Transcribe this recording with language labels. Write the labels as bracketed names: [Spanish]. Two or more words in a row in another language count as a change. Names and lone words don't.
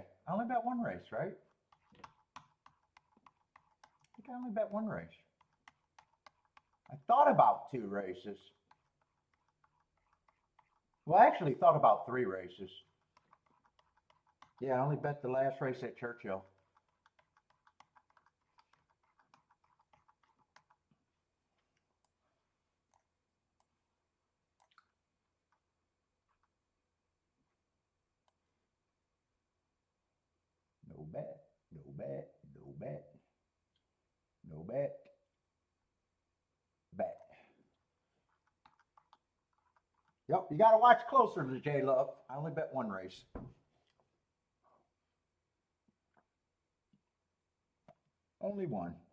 [English] I only bet 1 race, right? I think I only bet 1 race. I thought about 2 races. Well, I actually thought about 3 races. Yeah, I only bet the last race at Churchull. No bet, no bet, no bet, no bet, bet. Yep, you got to watch closer to J Love. I only bet 1 race. Only 1.